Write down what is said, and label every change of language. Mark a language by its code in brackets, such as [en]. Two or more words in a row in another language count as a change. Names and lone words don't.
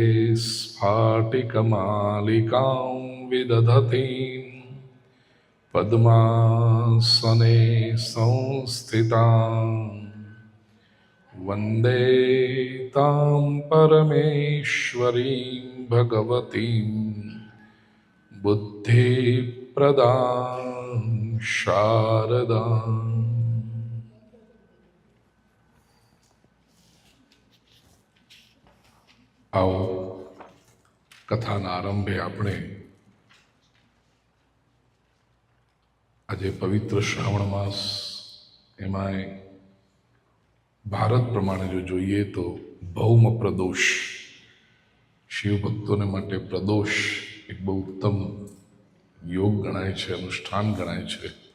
[sa] स्फाटिकमालिकां विदधतीं पद्मासने संस्थितां वन्दे तां परमेश्वरीं भगवतीं बुद्धिप्रदां शारदाम्। [gu] આવો કથાના આરંભે આપણે આજે પવિત્ર શ્રાવણ માસ, એમાંય ભારત પ્રમાણે જો જોઈએ તો ભૌમ પ્રદોષ, શિવ ભક્તોને માટે પ્રદોષ એક બહુ ઉત્તમ યોગ ગણાય છે, અનુષ્ઠાન ગણાય છે.